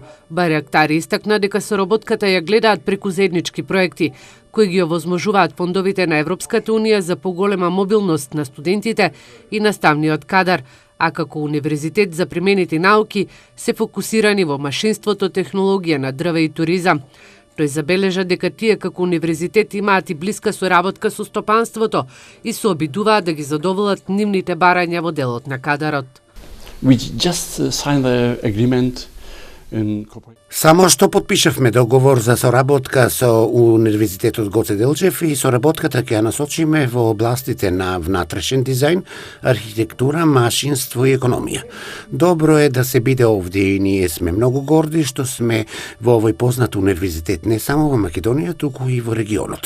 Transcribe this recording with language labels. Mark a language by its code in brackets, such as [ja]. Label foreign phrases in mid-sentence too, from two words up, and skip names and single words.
[mk] Байрактари истакна дека соработката ја гледаат преку заеднички проекти кои ги овозможуваат фондовите на Европската унија за поголема мобилност на студентите и наставниот кадар, а како Универзитет за применети науки се фокусирани во машинството, технологија на дрве и туризам. Тој забележа дека тие како универзитет имаат и блиска соработка со стопанството и се обидуваат да ги задоволат нивните барања во делот на кадарот. [en] We just signed the agreement in [mk] Само што потпишавме договор за соработка со Универзитетот Гоце Делчев и соработката ќе ја насочиме во областите на внатрешен дизајн, архитектура, машинство и економија. Добро е да се биде овде и ние сме многу горди што сме во овој познат универзитет не само во Македонија, туку и во регионот.